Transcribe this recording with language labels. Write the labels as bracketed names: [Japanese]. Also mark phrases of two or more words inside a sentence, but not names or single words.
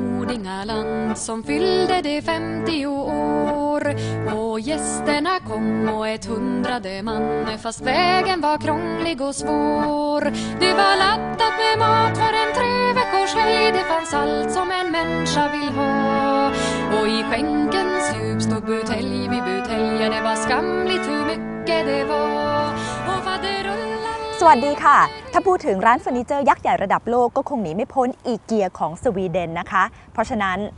[Swedish] Främlingaland som fyllde de 50 år och gästerna kom och 100 man fast vägen var krånglig och svår. Det var laddat med mat för en 3 veckors helg. Det fanns allt som en människa vill ha. Och i skänkens djup stod butelj vid butelj. Det var skamligt hur mycket det var. Och faderullan [Thai] สวัสดีค่ะถ้าพูดถึงร้านเฟอร์นิเจอร์ยักษ์ใหญ่ระดับโลกก็คงหนีไม่พ้นอีเกียของสวีเดนนะคะเพราะฉะนั้นม